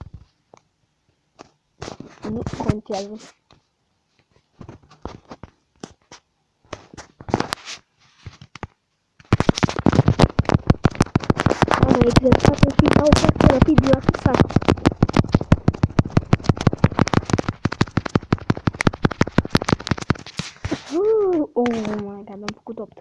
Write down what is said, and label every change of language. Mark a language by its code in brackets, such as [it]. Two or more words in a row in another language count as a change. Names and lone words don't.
[ro] Nu contează. Am exersat și dau foarte rapid la fixat. [en] Oh my god, [ro] am făcut 8.